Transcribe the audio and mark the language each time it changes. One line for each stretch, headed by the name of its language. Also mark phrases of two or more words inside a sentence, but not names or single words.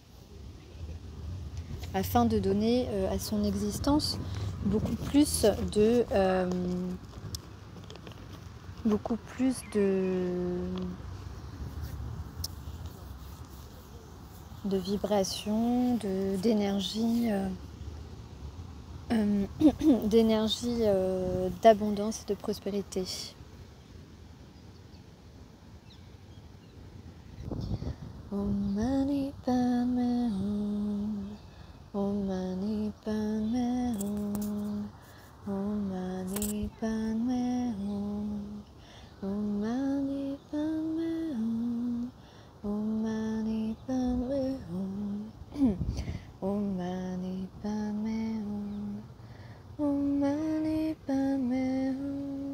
French: afin de donner à son existence beaucoup plus de vibrations, d'énergie, d'énergie, d'abondance et de prospérité.
Sanskrit: ॐ मणि पद्मे हूँ, ॐ मणि पद्मे हूँ, ॐ मणि पद्मे हूँ, ॐ मणि पद्मे हूँ, ॐ मणि पद्मे हूँ, ॐ मणि पद्मे हूँ, ॐ मणि पद्मे हूँ.